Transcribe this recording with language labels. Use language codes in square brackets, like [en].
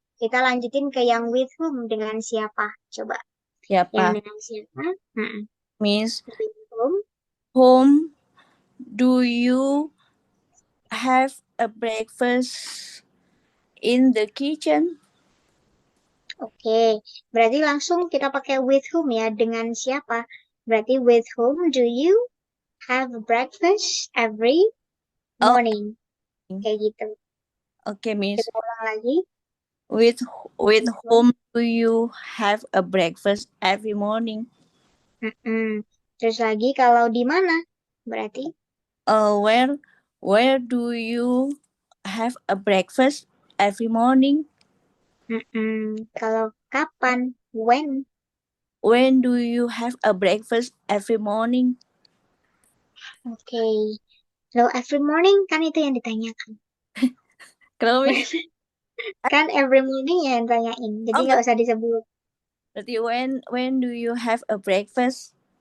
[id] Kita lanjutin ke yang [en] with whom [id] dengan siapa. Coba. Yang Siapa? dengan siapa? [en] Miss, With whom? whom do you have a breakfast in the kitchen? [id] Oke, berarti langsung kita pakai [en] with whom [id] ya, dengan siapa? [en] Berarti with whom do you have breakfast every Oh, morning? [id] Kayak gitu. [en] okay, Miss. [id] Kita ulang lagi. [en] With With whom? whom do you have a breakfast every morning? [id] Terus lagi kalau di mana? Berarti [en] Where do you have a breakfast every morning? [id] kalau kapan? [en] When? When do you have a breakfast every morning? Oke. So every morning [id] kan itu yang ditanyakan. Kenapa, Miss? Kan [en] every morning [id] ya yang tanyain. Jadi nggak usah disebut. [en] Berarti when do you have a breakfast?